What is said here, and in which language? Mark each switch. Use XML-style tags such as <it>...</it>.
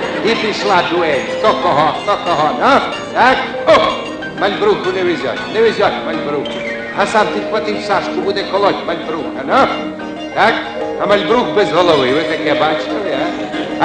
<uk>І пішла дуель, хто кого, ну?</uk> <ru>Так, Мальбруку не везет Мальбрук.</ru> <uk>Гасан підхватив Сашку, буде колоть Мальбрука, ну? Так, а Мальбрук без голови, ви таке бачили, а?</uk>